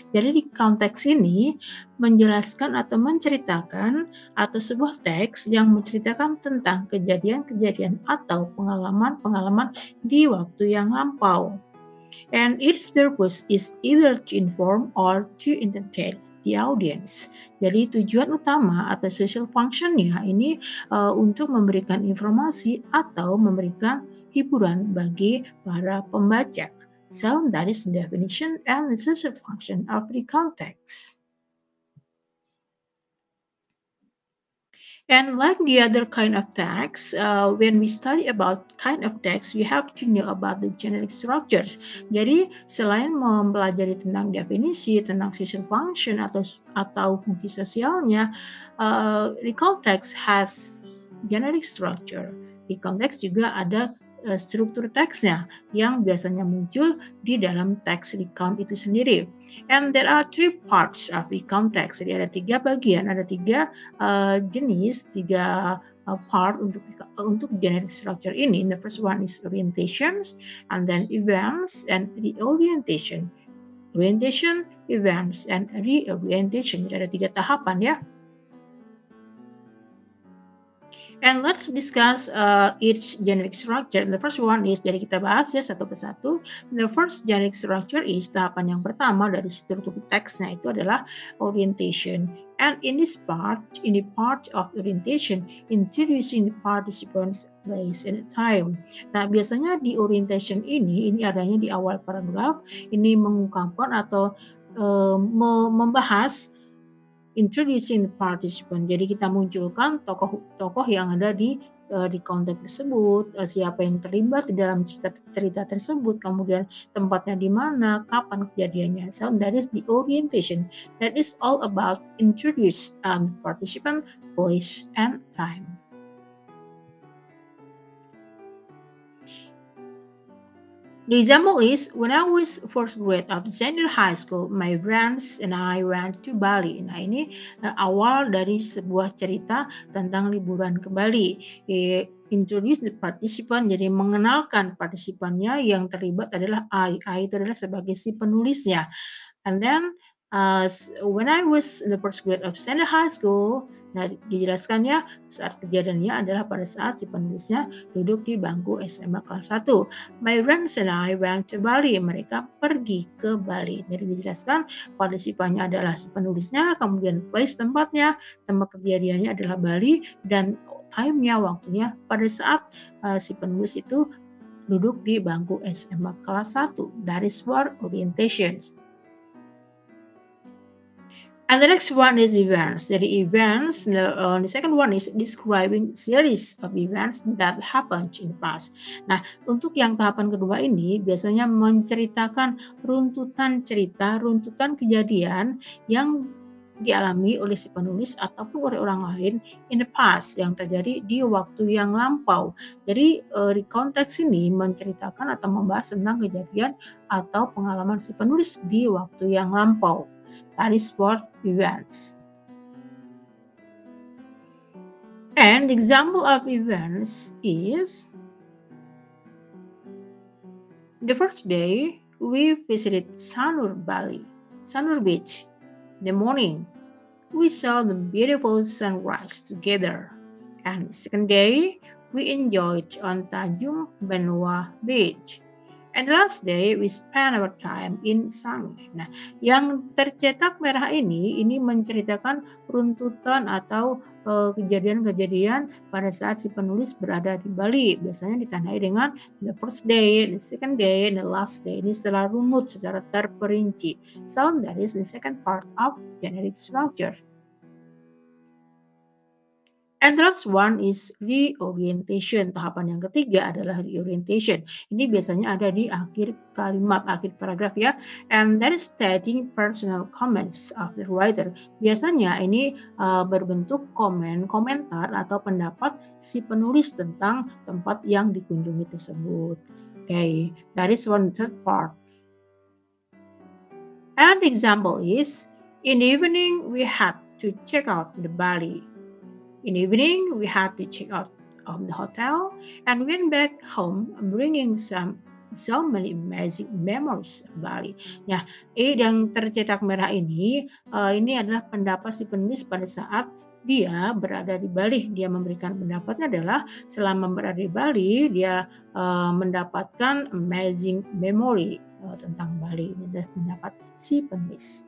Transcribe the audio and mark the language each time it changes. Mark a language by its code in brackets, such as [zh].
[id] Jadi di konteks ini menjelaskan atau menceritakan atau sebuah teks yang menceritakan tentang kejadian-kejadian atau pengalaman-pengalaman di waktu yang lampau. [en] And its purpose is either to inform or to entertain the audience. [id] Jadi tujuan utama atau social functionnya ini untuk memberikan informasi atau memberikan hiburan bagi para pembaca. [en] So that is the definition and the social function of the context. And like the other kind of text, when we study about kind of text, we have to know about the generic structures. [id] Jadi selain mempelajari tentang definisi, tentang social function atau fungsi sosialnya, [en] the context has generic structure. [id] Di konteks juga ada struktur teksnya yang biasanya muncul di dalam teks recount itu sendiri. [en] And there are three parts of the context. [id] Jadi ada tiga bagian, ada tiga jenis, tiga part untuk generic structure ini. [en] The first one is orientations, and then events and reorientation. Orientation, events, and reorientation. [id] Jadi ada tiga tahapan ya. [en] And let's discuss each generic structure. The first one is, [id] jadi kita bahas ya satu persatu. [en] The first generic structure is, [id] tahapan yang pertama dari struktur teksnya itu adalah orientation. [en] And in this part, in the part of orientation, introducing the participants, place, and time. [id] Nah, biasanya di orientation ini adanya di awal paragraf, ini mengungkapkan atau membahas [en] introducing the participant. [id] Jadi kita munculkan tokoh-tokoh yang ada di konteks tersebut, siapa yang terlibat di dalam cerita tersebut, kemudian tempatnya di mana, kapan kejadiannya. [en] So that is the orientation. That is all about introduce participant, place, and time. The example is, when I was first grade of senior high school, my friends and I went to Bali. [id] Nah, ini awal dari sebuah cerita tentang liburan ke Bali. [en] Introduce the participant, [id] jadi mengenalkan partisipannya, yang terlibat adalah I. I itu adalah sebagai si penulisnya. [en] And then when I was in the first grade of senior high school, [id] nah dijelaskannya saat kejadiannya adalah pada saat si penulisnya duduk di bangku SMA kelas 1. [en] My friends and I went to Bali. [id] Mereka pergi ke Bali. Jadi dijelaskan partisipannya adalah si penulisnya, kemudian place tempatnya, tempat kejadiannya adalah Bali, dan time-nya, waktunya pada saat si penulis itu duduk di bangku SMA kelas 1. [en] That is for orientations. And the next one is events. Jadi events, the second one is describing series of events that happened in the past. [id] Nah, untuk yang tahapan kedua ini biasanya menceritakan runtutan cerita, runtutan kejadian yang dialami oleh si penulis ataupun oleh orang lain [en] in the past, [id] yang terjadi di waktu yang lampau. Jadi di konteks ini menceritakan atau membahas tentang kejadian atau pengalaman si penulis di waktu yang lampau. [en] That is for events. And the example of events is, the first day we visited Sanur Bali, Sanur Beach. In the morning, we saw the beautiful sunrise together. And the second day, we enjoyed on Tanjung Benoa Beach. And the last day we spend our time in Shanghai. [id] Nah, yang tercetak merah ini menceritakan runtutan atau kejadian-kejadian pada saat si penulis berada di Bali. Biasanya ditandai dengan [en] the first day, the second day, and the last day. [id] Ini secara runut, secara terperinci. [en] So that is the second part of generic structure. And the last one is reorientation. [id] Tahapan yang ketiga adalah reorientation. Ini biasanya ada di akhir kalimat, akhir paragraf ya. [en] And that is stating personal comments of the writer. [id] Biasanya ini berbentuk komentar atau pendapat si penulis tentang tempat yang dikunjungi tersebut. [en] Okay, that is one third part. And example is, in the evening we had to check out the Bali. In the evening, we had to check out of the hotel and went back home, bringing so many amazing memories of Bali. [id] Nah, yang tercetak merah ini adalah pendapat si penulis pada saat dia berada di Bali. Dia memberikan pendapatnya adalah selama berada di Bali, dia mendapatkan [en] amazing memory [id] tentang Bali. Ini adalah pendapat si penulis.